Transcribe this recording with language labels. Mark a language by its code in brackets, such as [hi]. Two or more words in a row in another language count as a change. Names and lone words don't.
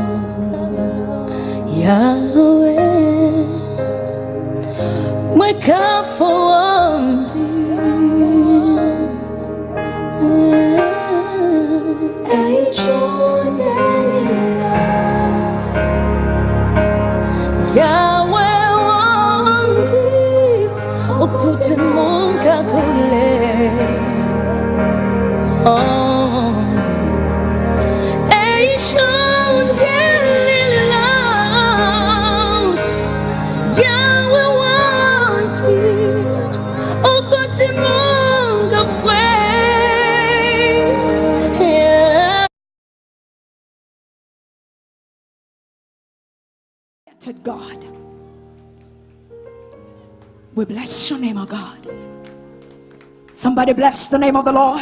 [bem] Yahweh Mwekafawandi Yahweh wandi ukute munga kule oh Yahweh wandi ukute munga fwe [en] To God, we bless your name, oh God. Somebody bless the name of the Lord.